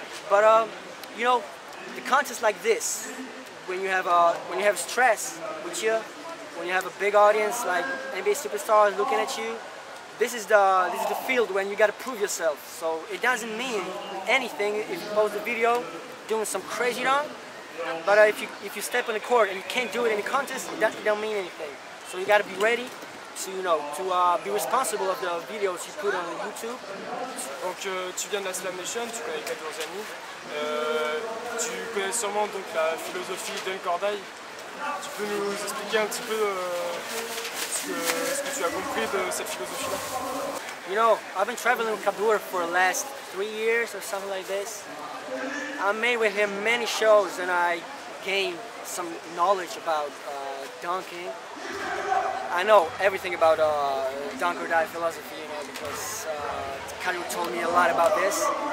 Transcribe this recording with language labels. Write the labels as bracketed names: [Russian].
[English] But you know, the contests like this, when you have stress with you, when you have a big audience like NBA superstars looking at you, this is the field when you got to prove yourself. So it doesn't mean anything if you post a video doing some crazy dunk, but if you step on the court and you can't do it in the contest, it don't mean anything. So you got to be ready to be responsible of the videos you put on YouTube. [French] Donc tu viens de la Slam Nation, tu connais Kadorzani, tu connais sûrement donc la philosophie d'El Corday. Tu peux nous expliquer un petit peu ce que tu as compris de cette philosophie-là? [English] You know, I've been traveling with Kadur for the last 3 years or something like this. I made with him many shows and I gained some knowledge about dunking. I know everything about dunk or die philosophy, you know, because Kadur told me a lot about this.